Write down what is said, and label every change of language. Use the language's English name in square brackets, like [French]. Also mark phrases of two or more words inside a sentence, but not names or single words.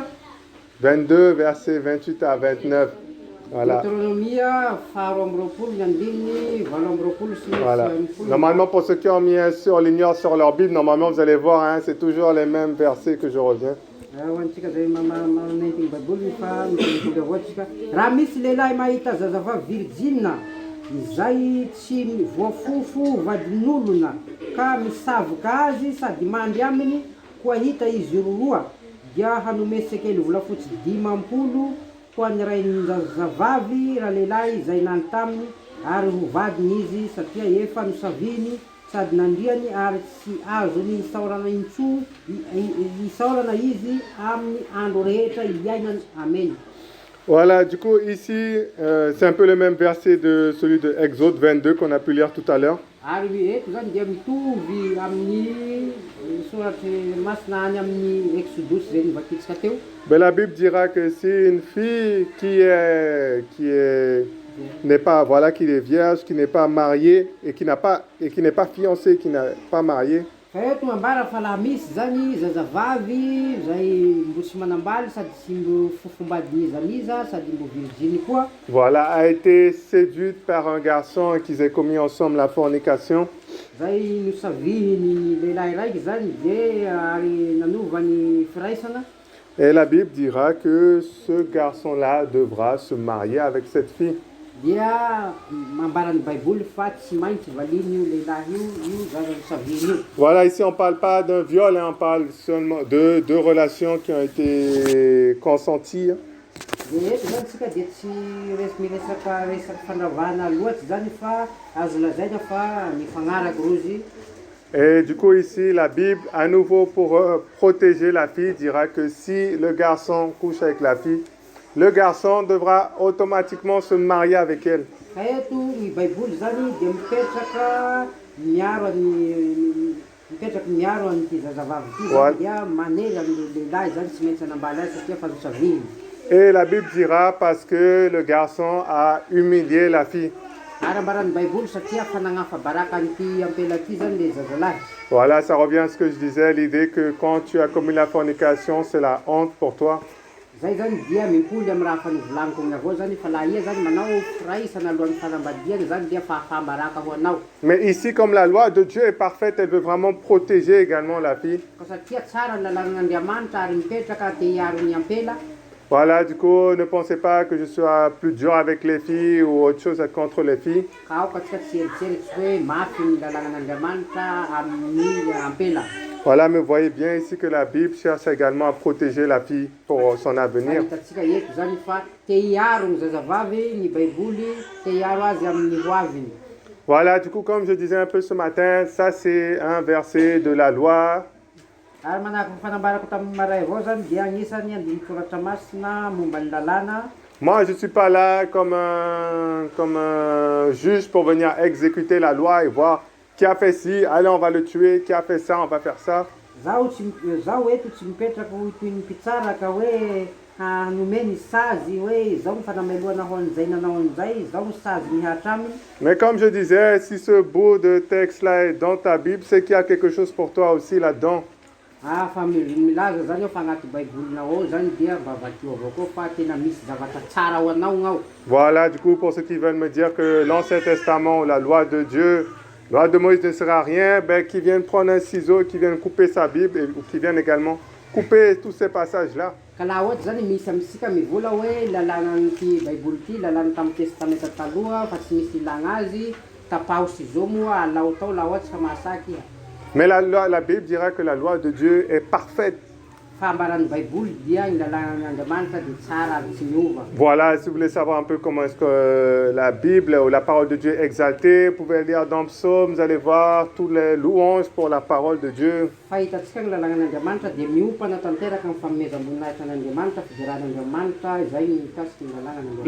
[French] 22, versets 28 à 29. Voilà. Deutéronomia 20 Voilà. Normalement, pour ceux qui ont mis surligneur sur leur Bible, normalement, vous allez voir, hein, c'est toujours les mêmes versets que je reviens. [Malagasy] Raha misy lehilahy mahita zazavavy virgine izay tsy voafofo vadin'olona ka misavoka azy sady mandry aminy koa hita izy roa dia hanome sekely volafotsy 50 ho an'ny ray zazavavy raha lehilahy izay nany taminy ary ho vadiny izy satria efa nosaviny sady nandriany ary tsy azony isaorana izy amin'ny andro rehetra iainany. Amen. [French] Voilà, du coup, ici, c'est un peu le même verset de celui de Exode 22 qu'on a pu lire tout à l'heure. [Malagasy] Ary eto zany dia mitovy amin'ny soratry masina any amin'ny Exodus zay nivakitsika teo. [French] Mais la Bible dira que si une fille qui est vierge, qui n'est pas mariée et qui n'est pas fiancée, qui n'est pas mariée. [Malagasy] Fa eto mambara fa laha misy zany zazavavy zay mbo tsy manambaly sady tsy mbo fofombadin'izaniza sady mbo virgine koa. [French] Voilà, a été séduite par un garçon et qu'ils aient commis ensemble la fornication. [Malagasy] Zay nosavihiny lehilahy raiky zany de ary nanovany firaisana. [French] Et la Bible dira que ce garçon-là devra se marier avec cette fille. [Malagasy] Dia mambaran'ny Baiboly fa tsy maintsy valiny io lehilahy io zaza nosavihiny io. [French] Voilà, ici on ne parle pas d'un viol, hein, on parle seulement de deux relations qui ont été consenties. [Malagasy] De eto zany tsika de tsy miresaka fandravahana loatsy zany fa azo lazaina fa mifagnaraky rozy. [French] Et du coup ici la Bible à nouveau pour protéger la fille dira que si le garçon couche avec la fille, le garçon devra automatiquement se marier avec elle. [Malagasy] Ka eto ny Baiboly zany de mipetraka miaro an'ity zazavavy ity zany dia manela ny lehilahy zany tsy maintsy anambaly azy satria fa nosavihiny. [French] Et la Bible dira parce que le garçon a humilié la fille. [Malagasy] Arambaran'ny baiboly satria fanagnafa baraka an'ity ampela ty zany le zazalahy. [French] Voilà, ça revient à ce que je disais, l'idée que quand tu as commis la fornication, c'est la honte pour toi. [Malagasy] Zay zany dia mimpoly amin'ny raha fanovolaniko igny avao zany fa laha ia zany manao firaisana alohan'ny fanambadiana zany dia fahafahambaraka ho anao. [French] Mais ici, comme la loi de Dieu est parfaite, elle veut vraiment protéger également la fille. [Malagasy] Ka satria tsara ny lalàn'Andriamanitra ary mipetraka te hiaro ny ampela. [French] Voilà, du coup, ne pensez pas que je sois plus dur avec les filles ou autre chose contre les filles. [Malagasy] Ka aoka tsika tsy eritseritsy hoe mafy ny lalàn'Andriamanitra amin'ny ampela. [French] Voilà, mais vous voyez bien ici que la Bible cherche également à protéger la fille pour son avenir. [Malagasy] Hitantsika eto zany fa te hiaro ny zazavavy ny baiboly, te hiaro azy amin'ny hoaviny. [French] Voilà, du coup, comme je disais un peu ce matin, ça c'est un verset de la loi. [Malagasy] Ary manahaka ny fanambarako tamin'ny maray avao zany dia agnisan'ny andiny soratra masina momba ny lalàna. [French] Moi, je ne suis pas là comme un juge pour venir exécuter la loi et voir qui a fait ci, allez, on va le tuer, qui a fait ça, on va faire ça. [Malagasy] Zaho eto tsy mipetraka ho toy ny mpitsaraka hoe hanomeny sazy hoe zao ny fanameloana ho an'izay nanao an'izay, zao ny sazy mihatra aminy. [French] Mais comme je disais, si ce bout de texte-là est dans ta Bible, c'est qu'il y a quelque chose pour toi aussi là-dedans. [Malagasy] Fa milaza zany ao fa agnaty baibolinao ao zany dia vavakio avao koa fa tena misy zavatra tsara ho anao gn'ao. [French] Voilà, du coup, pour ceux qui veulent me dire que l'Ancien Testament, la loi de Dieu, la loi de Moïse ne sera rien, ben, qui viennent prendre un ciseau, qui viennent couper sa Bible, ou qui viennent également couper tous ces passages-là. [Malagasy] Ka laha ohatsy zany misy amitsika mivola hoe lalànan'ity baiboly ity lalàna tamin'ny testamenta taloha fa tsy misy ilagna azy tapaho ciseau moa alao tao laha ohatsy ka mahasaky iha. [French] Mais la Bible dira que la loi de Dieu est parfaite. [Malagasy] Fa ambaran'ny baiboly dia ny lalànan'Andriamanitra dia tsara ary tsy miova. [French] Voilà, si vous voulez savoir un peu comment est-ce que la Bible ou la parole de Dieu est exaltée, vous pouvez lire dans le psaume, vous allez voir tous les louanges pour la parole de Dieu. [Malagasy] Fa hitantsika ny lalànan'Andriamanitra dia miopana tanteraka ny fanomezam-boninahitra an'Andriamanitra, fidiran'Andriamanitra, izay ny mikasiky ny lalànan'Andriamanitra.